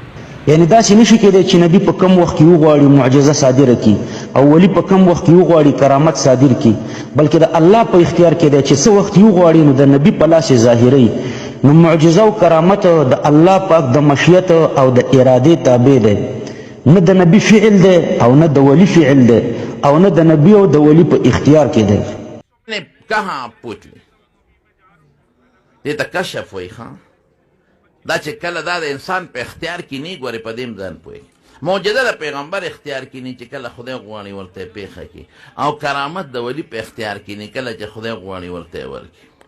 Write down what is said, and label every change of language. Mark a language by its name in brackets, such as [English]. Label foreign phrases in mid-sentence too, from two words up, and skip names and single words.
[Pashto] یعنی داسې نشي کېدی چې نبی په کم وخت کې وغواړي معجزه صادره کړي، او ولی په کم وخت کې وغواړي کرامت صادر کړي، بلکې د الله په اختیار کې دی چې څه وخت وغواړي نو د نبی په لاس یې ظاهروي. نو معجزه او کرامت د الله پاک د مشیت او د ارادې تابع دی، نه د نبی فعل دی او نه د ولی فعل دی، او نه د نبی او د ولی په اختیار کې دی. [Urdu] کہاں پوچھ لی [Pashto] دې ته کشف وایي. دا چې کله دا د انسان په اختیار کې نه ګورې په دې هم ځان پوهېږي. معجزه د پیغمبر اختیار کې نه چې کله خدای غواړي ورته یې پېښه کړي، او کرامت د ولی په اختیار کې نه کله چې خدای غواړي ورته یې ورکړي.